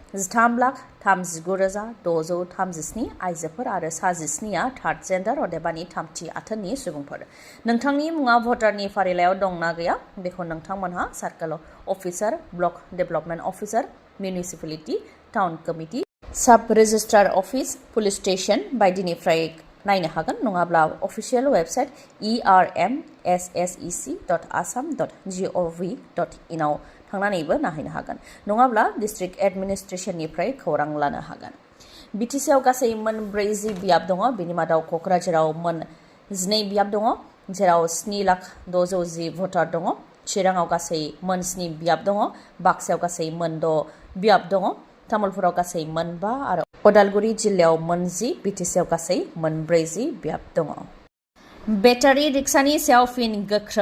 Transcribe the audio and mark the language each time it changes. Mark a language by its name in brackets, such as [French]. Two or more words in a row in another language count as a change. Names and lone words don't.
[Bodo] 13,39,637 आइजोफोर आरो 17आ [English] third gender [Bodo] अदेबानि थामथि आथोननि सुबुंफोर नोंथांनि मुङा भटारनि फारिलाइयाव दंना गैया बेखौ नोंथांमोनहा [English] circle officer block development officer municipality town committee sub registrar office police station [Bodo] बायदिनिफ्राय नायनो हागोन नङाब्ला [English] official website [Bodo] ermssec.assam.gov.in आव थांनानैबो नायनो हागोन नङाब्ला [English] district administration-nifrai [Bodo] खौरां लानो हागोन बिटिसिआव गासै मोन 40 बियाब दङ बेनि मादाव कक्राझाराव मोन 12 बियाब दङ जेराव 7,610,000 भटार दङ चिराङाव गासै मोन 7 बियाब दङ बाक्सायाव गासै मोन 6 बियाब दङ तामुलपुराव गासै मोन 5 आरो उदालगुरि जिल्लायाव मोन 10 बिटिसिआव गासै मोन 40 बियाब दङ [English] battery rickshaw-ni [Bodo] सायाव फिन गोख्रों